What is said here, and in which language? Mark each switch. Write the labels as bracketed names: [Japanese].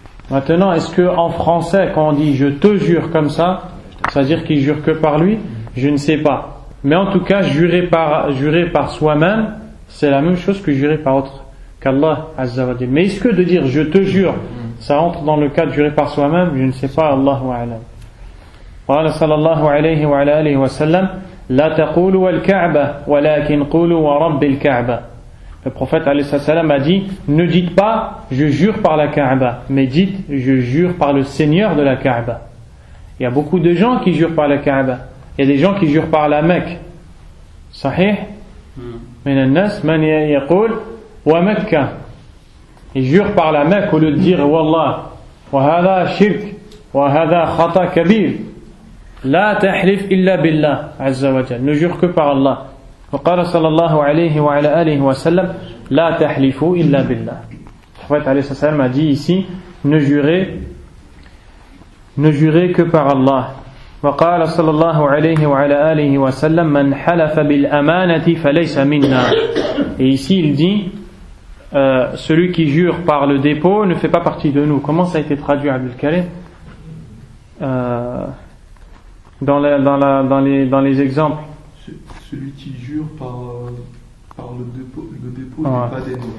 [French] Maintenant, est-ce que en français, quand on dit je te jure comme ça, ça veut dire qu'il jure que par lui? Je ne sais pas. Mais en tout cas, jurer par soi-même, c'est la même chose que jurer par autre qu'Allah Azza wa Jalla. Mais est-ce que de dire je te jure, ça entre dans le cas de jurer par soi-même? Je ne sais pas, Allahu a'lam. [Arabic] قال صلى الله عليه وعلى آله وسلم لا تقولوا والكعبة ولكن قولوا ورب الكعبة. [French] Le prophète alayhi salam a dit ne dites pas je jure par la Kaaba, mais dites je jure par le Seigneur de la Kaaba. Il y a beaucoup de gens qui jurent par la Kaaba. Il y a des gens qui jurent par la Mecque. [Arabic] Sahih? من الناس من يقول ومكة. [French] Ils jurent par la Mecque au lieu de dire wallah. [Arabic] وهذا شرك وهذا خطأ كبير. لا تحلف إلا بالله عز وجل. [French] Ne jure que par Allah. [Arabic] وقال صلى الله عليه وعلى آله وسلم لا تحلفوا إلا بالله. [French] Le prophète [Arabic] عليه الصلاة والسلام [French] a dit ici ne jurez que par Allah. [Arabic] وقال صلى الله عليه وعلى آله وسلم من حلف بالأمانة فليس منا. [French] Et ici il dit celui qui jure par le dépôt ne fait pas partie de nous. Comment ça a été traduit, Abdul Karim? Dans les exemples. Celui qui jure par le dépôt n'est pas des nôtres.